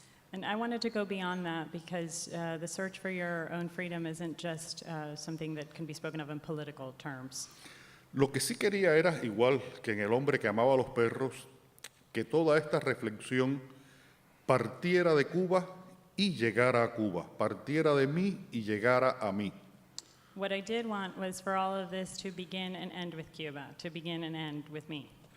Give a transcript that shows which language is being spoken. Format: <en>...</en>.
<en>And I wanted to go beyond that because the search for your own freedom isn't just something that can be spoken of in political terms.</en> <es>Lo que sí quería era, igual que en El hombre que amaba a los perros, que toda esta reflexión partiera de Cuba y llegara a Cuba, partiera de mí y llegara a mí.</es> <en>What I did want was for all of this to begin and end with Cuba, to begin and end with me.</en>